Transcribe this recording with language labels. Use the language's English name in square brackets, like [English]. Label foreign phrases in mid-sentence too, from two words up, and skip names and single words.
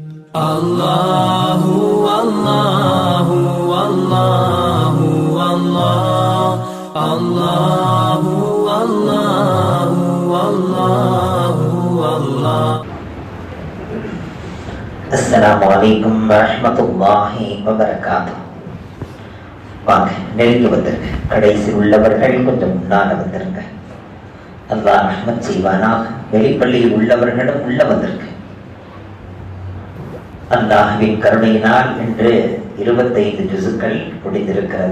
[Arabic] Allahu Allahu Allahu Allah Allahu Allahu Allahu Allah. السلام عليكم ورحمة الله وبركاته. [Tamil] வாங்க நெருங்கி வந்திருக்க, கடைசியில் உள்ளவர்கள் கொஞ்சம் முன்னால வந்திருங்க. அல்லாஹ் ரஹ்மத் செய்வானாக. வெளிப்பள்ளியில் உள்ளவர்களும் உள்ள வந்திருக்கு. அல்லாஹ்வின் கருணையினால் இன்று 25 ஜுசுக்கள் முடிந்திருக்கிறது.